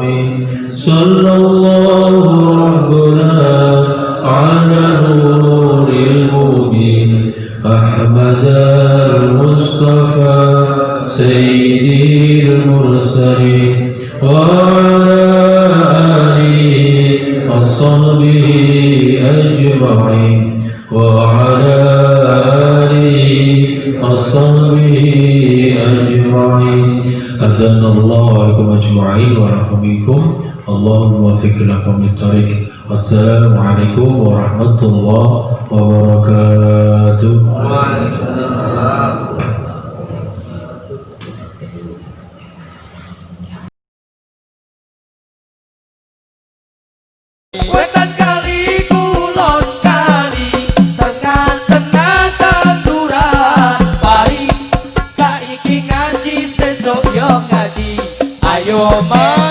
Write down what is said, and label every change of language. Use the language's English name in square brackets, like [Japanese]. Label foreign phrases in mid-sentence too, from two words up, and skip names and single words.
[Arabic] صلى الله ربنا على نور المبين أحمد المصطفى سيد المرسلين وعلى آله وصحبه أجمعين وعلى آله وصحبه أجمعين. أهدانا الله وإياكم أجمعين ونعفو منكم. اللهم وفق لكم الطريق. والسلام عليكم ورحمة الله وبركاته. [Javanese] Wetan kali kulon kali tengah-tengah tanduran pari saiki ngaji sesuk yo ngaji ayo